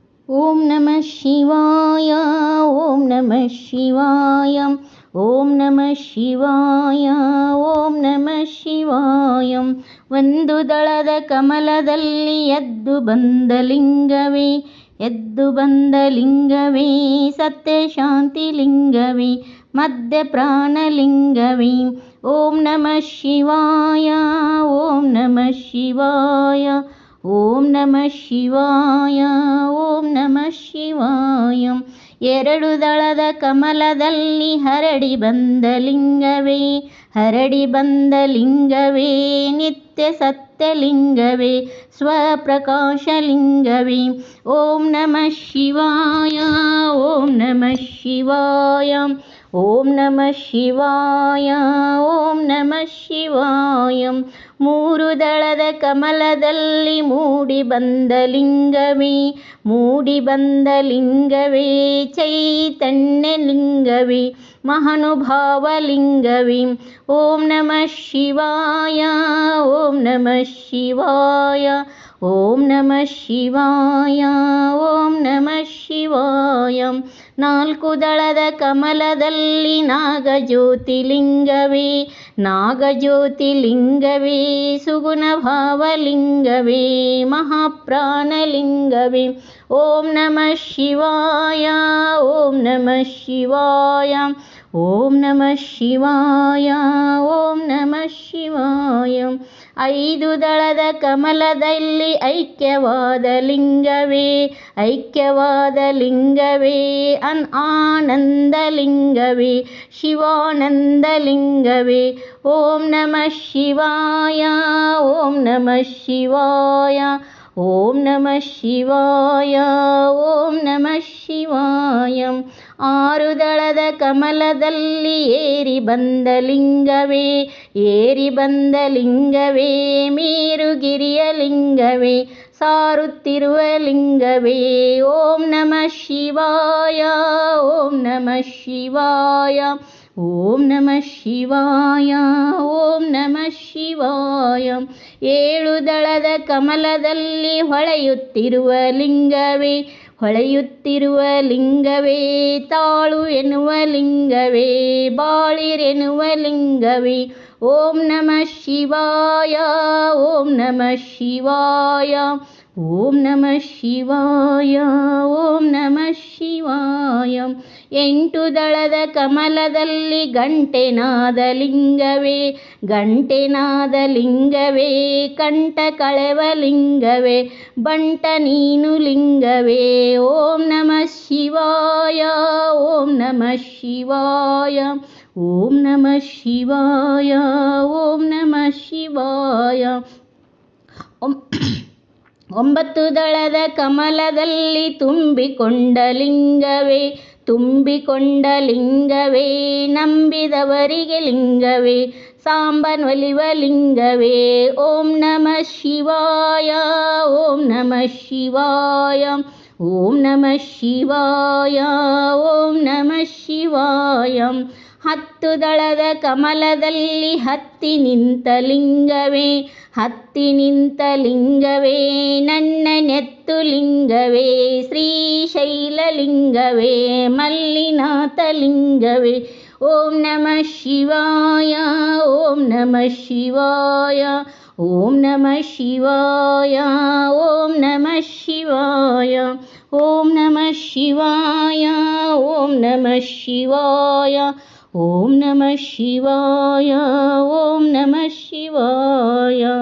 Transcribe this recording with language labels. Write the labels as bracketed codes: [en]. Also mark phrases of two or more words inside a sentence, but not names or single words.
[sa] ಓಂ ನಮಃ ಶಿವಾಯ ಓಂ ನಮಃ ಶಿವಾಯ ಓಂ ನಮಃ ಶಿವಾಯ ಓಂ ನಮಃ ಶಿವಾಯ. [kn] ಒಂದು ದಳದ ಕಮಲದಲ್ಲಿ ಎದ್ದು ಬಂದ ಲಿಂಗವೇ, ಎದ್ದು ಬಂದ ಲಿಂಗವೇ, ಸತ್ಯ ಶಾಂತಿ ಲಿಂಗವೇ, ಮಧ್ಯ ಪ್ರಾಣಲಿಂಗವೇ. [sa] ಓಂ ನಮಃ ಶಿವಾಯ ಓಂ ನಮಃ ಶಿವಾಯ ಓಂ ನಮಃ ಶಿವಾಯ ಓಂ ನಮಃ ಶಿವಾಯ. [kn] ಎರಡು ದಳದ ಕಮಲದಲ್ಲಿ ಹರಡಿ ಬಂದ ಲಿಂಗವೇ, ಹರಡಿ ಬಂದ ಲಿಂಗವೇ, ನಿತ್ಯ ಸತ್ಯಲಿಂಗವೇ, ಸ್ವಪ್ರಕಾಶ ಲಿಂಗವೇ. [sa] ಓಂ ನಮಃ ಶಿವಾಯ ಓಂ ನಮಃ ಶಿವಾಯ ಓಂ ನಮಃ ಶಿವಾಯ ಓಂ ನಮಃ ಶಿವಾಯ. [kn] ಮೂರು ದಳದ ಕಮಲದಲ್ಲಿ ಮೂಡಿ ಬಂದ ಲಿಂಗವೇ, ಮೂಡಿ ಬಂದ ಲಿಂಗವೇ, ಚೈತನ್ಯ ಲಿಂಗವೇ, ಮಹಾನುಭಾವ ಲಿಂಗವೇ. [sa] ಓಂ ನಮಃ ಶಿವಾಯ ಓಂ ನಮಃ ಶಿವಾಯ ಓಂ ನಮಃ ಶಿವಾಯ ಓಂ ನಮಃ ಶಿವಾಯ. [kn] ನಾಲ್ಕು ದಳದ ಕಮಲದಲ್ಲಿ ನಾಗಜ್ಯೋತಿಲಿಂಗವೇ, ನಾಗಜ್ಯೋತಿಲಿಂಗವೇ, ಸುಗುಣ ಭಾವಲಿಂಗವೇ, ಮಹಾಪ್ರಾಣಲಿಂಗವೇ. [sa] ಓಂ ನಮಃ ಶಿವಾಯ ಓಂ ನಮಃ ಶಿವಾಯ ಓಂ ನಮಃ ಶಿವಾಯ ಓಂ ನಮಃ ಶಿವಾಯ. [kn] ಐದು ದಳದ ಕಮಲದಲ್ಲಿ ಐಕ್ಯವಾದ ಲಿಂಗವೇ, ಐಕ್ಯವಾದ ಲಿಂಗವೇ, ಆನಂದ ಲಿಂಗವೇ, ಶಿವಾನಂದ ಲಿಂಗವೇ. [sa] ಓಂ ನಮಃ ಶಿವಾಯ ಓಂ ನಮಃ ಶಿವಾಯ ಓಂ ನಮಃ ಶಿವಾಯ ಓಂ ನಮಃ ಶಿವಾಯ. [kn] ಆರು ದಳದ ಕಮಲದಲ್ಲಿ ಏರಿ ಬಂದ ಲಿಂಗವೇ, ಏರಿ ಬಂದ ಲಿಂಗವೇ, ಮೇರುಗಿರಿಯ ಲಿಂಗವೇ, ಸಾರುತ್ತಿರುವ ಲಿಂಗವೇ. [sa] ಓಂ ನಮಃ ಶಿವಾಯ ಓಂ ನಮಃ ಶಿವಾಯ ಓಂ ನಮಃ ಶಿವಾಯ ಓಂ ನಮಃ ಶಿವಾಯ. [kn] ಏಳು ದಳದ ಕಮಲದಲ್ಲಿ ಹೊಳೆಯುತ್ತಿರುವ ಲಿಂಗವೇ, ಹೊಳೆಯುತ್ತಿರುವ ಲಿಂಗವೇ, ತಾಳು ಎನ್ನುವ ಲಿಂಗವೇ, ಬಾಳಿರೆನ್ನುವ ಲಿಂಗವೇ. [sa] ಓಂ ನಮಃ ಶಿವಾಯ ಓಂ ನಮಃ ಶಿವಾಯ ಓಂ ನಮಃ ಶಿವಾಯ ಓಂ ನಮಃ ಶಿವಾಯ. [kn] ಎಂಟು ದಳದ ಕಮಲದಲ್ಲಿ ಗಂಟೆನಾದ ಲಿಂಗವೇ, ಗಂಟೆನಾದ ಲಿಂಗವೇ, ಕಂಠ ಕಳೆವ ಲಿಂಗವೇ, ಬಂಟ ನೀನು ಲಿಂಗವೇ. [sa] ಓಂ ನಮಃ ಶಿವಾಯ ಓಂ ನಮಃ ಶಿವಾಯ ಓಂ ನಮಃ ಶಿವಾಯ ಓಂ ನಮಃ ಶಿವಾಯ. [kn] ಒಂಬತ್ತು ದಳದ ಕಮಲದಲ್ಲಿ ತುಂಬಿಕೊಂಡ ಲಿಂಗವೇ, ತುಂಬಿಕೊಂಡ ಲಿಂಗವೇ, ನಂಬಿದವರಿಗೆ ಲಿಂಗವೇ, ಸಾಂಬನೊಲಿವ ಲಿಂಗವೇ. [sa] ಓಂ ನಮಃ ಶಿವಾಯ ಓಂ ನಮಃ ಶಿವಾಯ ಓಂ ನಮಃ ಶಿವಾಯ ಓಂ ನಮಃ ಶಿವಾಯ. [kn] ಹತ್ತು ದಳದ ಕಮಲದಲ್ಲಿ ಹತ್ತಿ ನಿಂತ ಲಿಂಗವೇ, ಹತ್ತಿ ನಿಂತ ಲಿಂಗವೇ, ನನ್ನ ನೆತ್ತು ಲಿಂಗವೇ, ಶ್ರೀಶೈಲ ಲಿಂಗವೇ, ಮಲ್ಲಿನಾಥ ಲಿಂಗವೇ. [sa] ಓಂ ನಮಃ ಶಿವಾಯ ಓಂ ನಮಃ ಶಿವಾಯ ಓಂ ನಮಃ ಶಿವಾಯ ಓಂ ನಮಃ ಶಿವಾಯ. ಓಂ ನಮಃ ಶಿವಾಯ ಓಂ ನಮಃ ಶಿವಾಯ ಓಂ ನಮಃ ಶಿವಾಯ ಓಂ ನಮಃ ಶಿವಾಯ.